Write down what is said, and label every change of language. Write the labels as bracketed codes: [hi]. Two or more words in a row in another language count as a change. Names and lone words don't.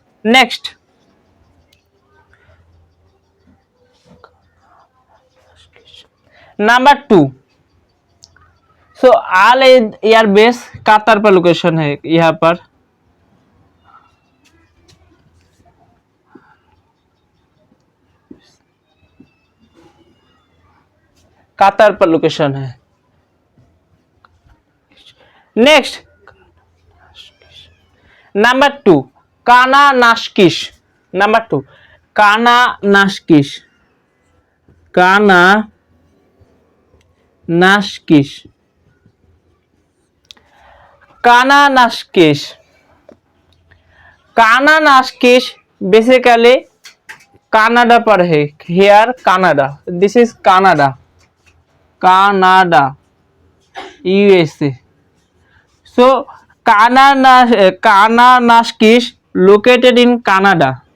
[en] next number [hi] 2, सो आल एयरबेस कतर पर लोकेशन है, यहाँ पर कतर पर लोकेशन है। [en] next number 2 काना नाशकिश। [hi] नंबर 2 काना नाशकिश, काना नाशकिश, काना नाशकिश, काना नाशकिश बेसिकली कनाडा पर है। [en] here Canada, this is Canada, Canada USA. so काना नाशकिश located in Canada।